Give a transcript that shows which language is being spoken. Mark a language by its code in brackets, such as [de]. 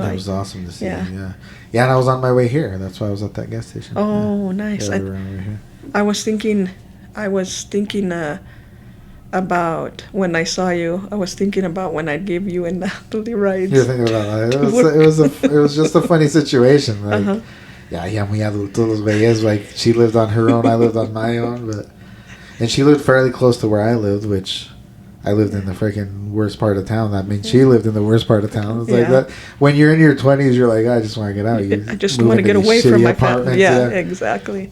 [en] It was awesome to see you, yeah. Yeah, and I was on my way here. That's why I was at that gas station. Oh, nice. Yeah, we were on our way here. I was thinking about when I saw you. I was thinking about when I'd give you and Natalie rides. You're thinking about that. It was just a funny situation. Like, yeah, [es] muy adultos los veías. [en] Like, she lived on her own, I lived on my own, and she lived fairly close to where I lived, which I lived in the freaking worst part of town. That means she lived in the worst part of town. It's like that. When you're in your 20s, you're like, I just want to get out. I just want to get away from my family. Yeah, exactly.